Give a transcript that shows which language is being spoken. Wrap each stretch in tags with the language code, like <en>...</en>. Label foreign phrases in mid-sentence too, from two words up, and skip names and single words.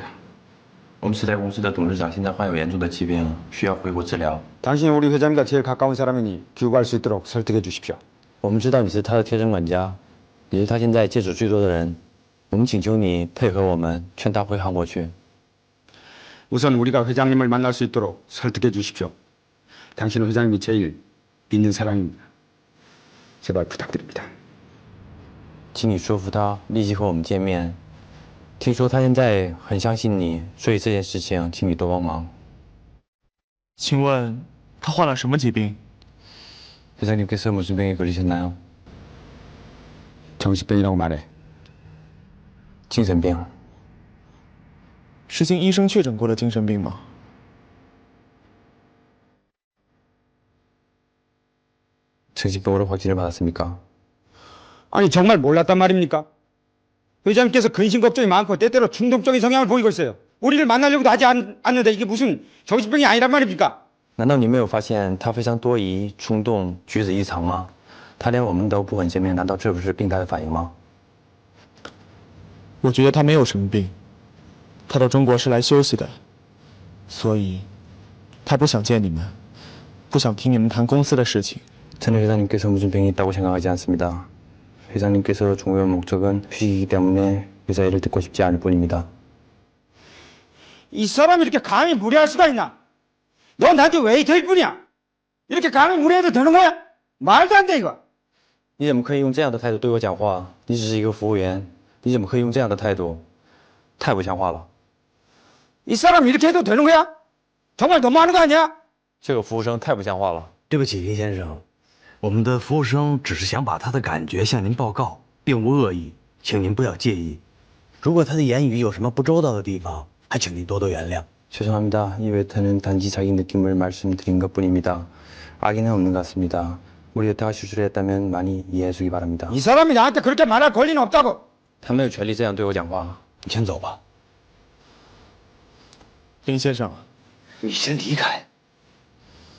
<zh>我们时代公司的董事长现在患有严重的疾病，需要回国治疗。</zh> <ko>당신이 우리 회장님과 제일 가까운 사람이니 교육할 수 있도록 설득해 주십시오.</ko> <zh>我们知道你是他的贴身管家，也是他现在接触最多的人。我们请求你配合我们，劝他回韩国去。</zh> <ko>우선 우리가 회장님을 만날 수 있도록 설득해 주십시오. 당신은 회장님이 제일 믿는 사람입니다. 제발 부탁드립니다.</ko> <zh>请你说服他立即和我们见面。听说他现在很相信你，所以这件事情请你多帮忙。请问他患了什么疾病？</zh> <ko>회장님께서 무슨 병에 걸리셨나요? 정신병이라고 말해.</ko> <zh>精神病。是经医生确诊过的精神病吗？</zh> <ko>정신병으로 확진을 받았습니까? 아니 정말 몰랐단 말입니까? 회장님께서 근심 걱정이 많고 때때로 충동적인 성향을 보이고 있어요. 우리를 만나려고도 하지 않는데 이게 무슨 정신병이 아니란 말입니까?</ko> <zh>难道你没有发现他非常多疑、冲动、举止异常吗？他连我们都不肯见面，难道这不是病态的反应吗？我觉得他没有什么病，他到中国是来休息的，所以他不想见你们，不想听你们谈公司的事情。</zh> <ko>저는 회장님께서 무슨 병이 있다고 생각하지 않습니다. 회장님께서 중요한 목적은 휴식이기 때문에 회사 일을 듣고 싶지 않을 뿐입니다. 이 사람이 이렇게 감히 무례할 수가 있나? 너 나한테 웨이터일 뿐이야. 이렇게 감히 무례해도 되는 거야? 말도 안 돼 이거.</ko> <zh>你怎么可以用这样的态度对我讲话？你只是一个服务员，你怎么可以用这样的态度？太不像话了。</zh> <ko>이 사람 이렇게 해도 되는 거야? 정말 너무하는 거 아니야?</ko> <zh>这个服务生太不像话了。对不起，林先生，我们的服务生只是想把他的感觉向您报告，并无恶意，请您不要介意。如果他的言语有什么不周到的地方，还请您多多原谅。</zh> <ko>죄송합니다. 이 웨터는 단지 자기 느낌을 말씀드린 것뿐입니다. 악의는 없는 것 같습니다. 우리 웨터가 실수를 했다면 많이 이해해 주기 바랍니다. 이 사람이 나한테 그렇게 말할 권리는 없다고.</ko> <zh>他没有权利这样对我讲话。你先走吧。林先生，你先离开。</zh>